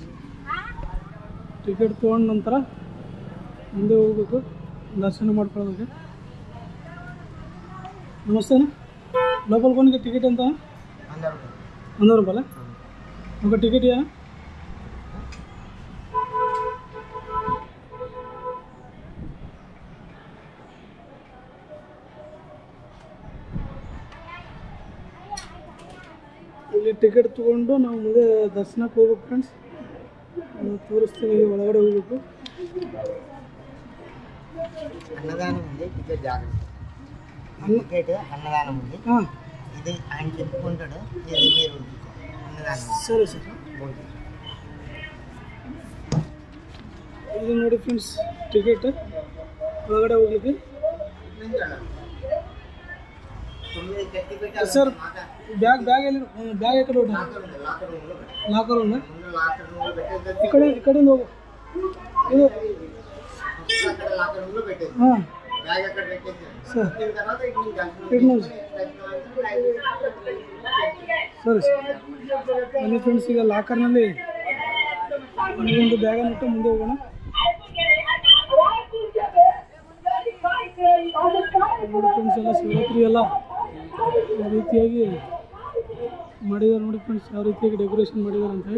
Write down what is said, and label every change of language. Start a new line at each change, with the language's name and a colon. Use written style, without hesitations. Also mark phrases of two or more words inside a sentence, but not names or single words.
Kannada: ಟಿಕೆಟ್ ತೊಗೊಂಡ ನಂತರ ಮುಂದೆ ಹೋಗ್ಬೇಕು, ದರ್ಶನ ಮಾಡ್ಕೊಳ್ಳೋದಕ್ಕೆ. ನಮಸ್ತೆ, ಲೋಕಲ್ ಗೋನ್ಗೆ ಟಿಕೆಟ್ ಅಂತ 100 ರೂಪಾಯಿ
Telugu: ఒక టికెట్ యా
Kannada: ಇಲ್ಲಿ ಟಿಕೆಟ್ ತಗೊಂಡು ನಾವು ಮುಂದೆ ದರ್ಶನಕ್ಕೆ ಹೋಗ್ಬೇಕು ಫ್ರೆಂಡ್ಸ್. ತೋರಿಸ್ತೀನಿ, ಒಳಗಡೆ ಹೋಗ್ಬೇಕು.
Telugu: అన్నదానం ఉంది, టికెట్ జాగ్రత్త. టికెట్ అన్నదానం ఉంది. ఇది ఆయన చెప్పుకుంటాడు, ఇది మీరు అన్నదానం. సరే సార్.
Kannada: ఇది ನೋಡಿ ಫ್ರೆಂಡ್ಸ್ ಟಿಕೆಟ್, ಒಳಗಡೆ ಹೋಗ್ಲಿಕ್ಕೆ. ಸರ್ ಬ್ಯಾಗ್ ಎಲ್ಲಿ? ಬ್ಯಾಗ್ ಎಕಡೆ ಹೋಗಿ? ಲಾಕರ್
Telugu: ఉందా? ఇక్కడింది ఇది
Kannada: ಸರಿ ಸರ್. ಬನ್ನಿ ಫ್ರೆಂಡ್ಸ್, ಈಗ ಲಾಕರ್ನಲ್ಲಿ ಒಂದು ಬ್ಯಾಗನ್ನು ಇಟ್ಟು ಮುಂದೆ ಹೋಗೋಣ. ಫ್ರೆಂಡ್ಸ್ ಎಲ್ಲ ಶಿವರಾತ್ರಿ ಎಲ್ಲ ಯಾವ ರೀತಿಯಾಗಿ ಮಾಡಿದ್ದಾರೆ ನೋಡಿ ಫ್ರೆಂಡ್ಸ್, ಯಾವ ರೀತಿಯಾಗಿ ಡೆಕೋರೇಷನ್ ಮಾಡಿದ್ದಾರೆ ಅಂತೇಳಿ.